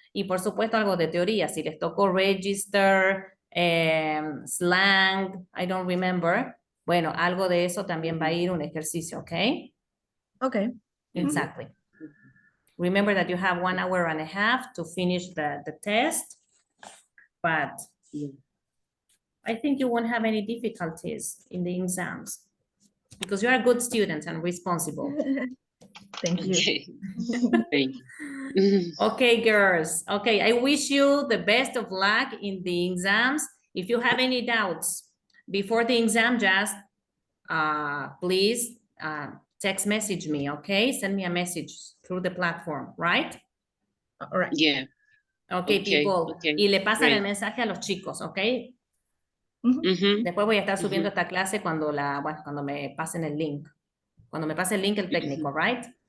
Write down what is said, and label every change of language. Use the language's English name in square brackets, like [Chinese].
[Spanish] Y por supuesto algo de teoría, si les tocó register, slang, [English] I don't remember. [Spanish] Bueno, algo de eso también va a ir un ejercicio, okay? [English] Okay. Exactly. Remember that you have 1 hour and a half to finish the test, but Yeah. I think you won't have any difficulties in the exams because you are good students and responsible. Thank you. Okay. Thank you. Okay, girls. Okay, I wish you the best of luck in the exams. If you have any doubts before the exam, just please text message me, okay? Send me a message through the platform, right? All right. Yeah. Okay, Okay, people. okay, [Spanish] Y le pasan el [English] great. [Spanish] mensaje a los chicos, okay? Mhm. Mhm. Después voy a estar subiendo Ujú. esta clase cuando cuando me pasen el link. Cuando me pase el link el técnico, right?